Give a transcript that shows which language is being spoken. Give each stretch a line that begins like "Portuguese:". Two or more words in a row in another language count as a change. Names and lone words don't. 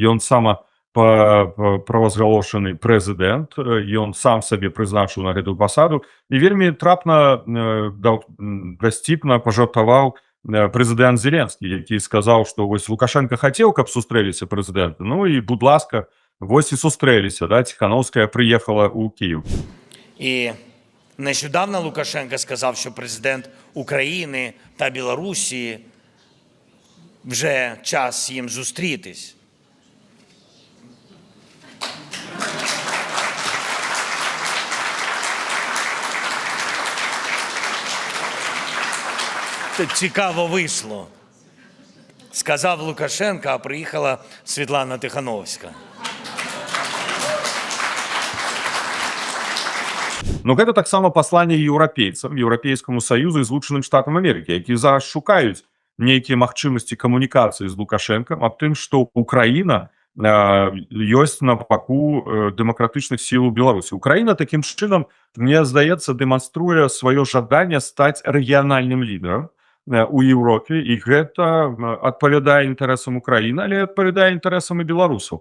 Belarusian: Ён правазгалошаны прэзідэнт, ён сам сабе прызначыў на гэтую пасаду, і вельмі трапна, дасціпна пажартаваў прэзідэнт Зеленскі, які сказаў, што вось Лукашенко хацеў, каб сустрэліся прэзідэнты. Ну і, будь ласка, вось і сустрэліся, да?
Ukrainian: Тихановская приїхала у Київ. І нещодавно Лукашенко сказав, що президент України та Білорусі вже час їм зустрітись. Цікаво вийшло. Сказав Лукашенко, а приїхала Світлана Тихановська.
Belarusian: Ну, гэта таксама пасланне еўрапейцам, Еўрапейскаму саюзу і Злучаным штатам Амерыкі, якія зараз шукаюць нейкія магчымасці камунікацыі з Лукашэнкам аб тым, што Украіна ёсць на баку дэмакратычных сіл Беларусі. Украіна такім чынам, мне здаецца, дэманструе сваё жаданне стаць рэгіянальным лідарам у Еўропе, і гэта адпавядае інтарэсам Украіны, але адпавядае інтарэсам і беларусаў.